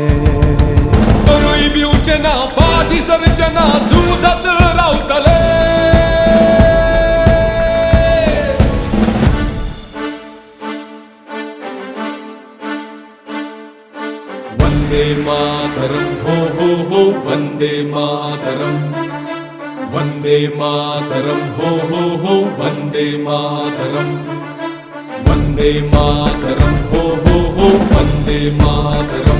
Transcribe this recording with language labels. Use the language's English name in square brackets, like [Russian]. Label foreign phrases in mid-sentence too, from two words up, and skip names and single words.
[Konkani] तरुय भिवचे ना, फाटी सरचे ना, झुजत रावतले। [Sanskrit] वंदे मातरम, हो हो हो वंदे मातरम, वंदे मातरम, हो हो हो वंदे मातरम, वंदे मातरम, हो हो हो वंदे मातरम।